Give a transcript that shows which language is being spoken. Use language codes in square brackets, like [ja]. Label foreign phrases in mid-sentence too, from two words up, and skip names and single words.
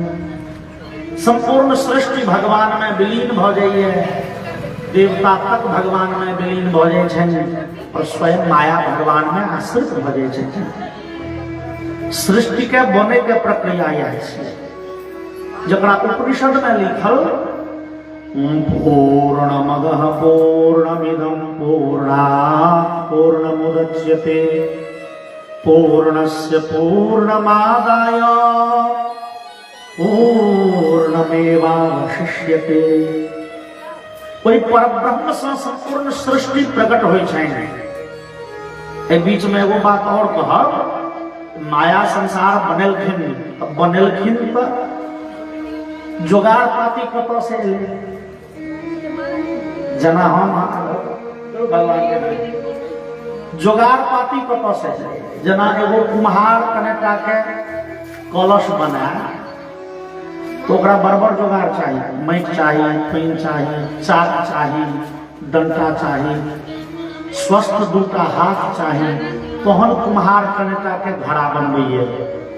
[mai] संपूर्ण सृष्टि भगवान में विलीन भ जाइए, देवता तक भगवान में विलीन भ जाय छनि और स्वयं माया भगवान में आश्रित भ जाय छथिन। सृष्टि के बने के प्रक्रिया यह छै जकरा उपनिषद में लिखल [sa] पूर्णमदः पूर्णमिदं पूर्णात् पूर्णमुदच्यते पूर्णस्य पूर्णमादाय पूर्णमेवावशिष्यते। [mai] कोई परब्रह्म से संपूर्ण सृष्टि प्रकट होय छै। ए बीच में एगो बात और कहब, माया संसार बनेलखिन तो जोगाड़ पाती कत से एलै, जना हम भगवान के जोगाड़ पाती कत से, जना एगो कुम्हार कनेटा के कलश बनाए तो ओकरा बरबर जोगाड़ चाहिए, माटि चाहिए, पानि चाहिए, चाक चाहिए, डंटा चाहिए, स्वस्थ दूटा हाथ चाहिए, तहन कुम्हार कनेटा के घड़ा बनबैये।